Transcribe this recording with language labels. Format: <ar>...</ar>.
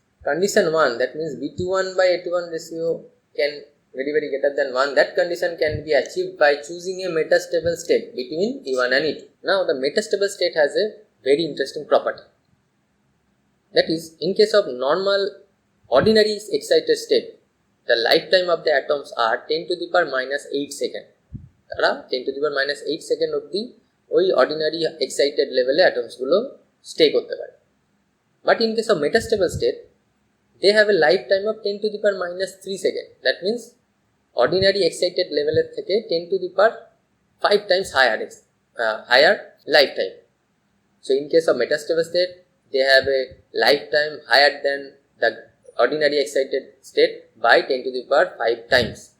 <en>Condition 1, that means b21 by a21 ratio can very greater than 1, that condition can be achieved by choosing a metastable state between E1 and E2. Now the metastable state has a very interesting property, that is in case of normal ordinary excited state, the lifetime of the atoms are 10 to the power minus 8 second.</en> <bn>তারা</bn> <en>10 to the power minus 8 second</en> <bn>অবধি ওই ordinary excited লেভেলে অ্যাটমসগুলো stay করতে পারে।</bn> <en>But in case of metastable state they have a lifetime of 10 to the power minus 3 second. That means ordinary excited level</en> <bn>থেকে</bn> <en>10 to the power 5 times higher lifetime. So in case of metastable state, they have a lifetime higher than the ordinary excited state by 10 to the power 5 times.</en>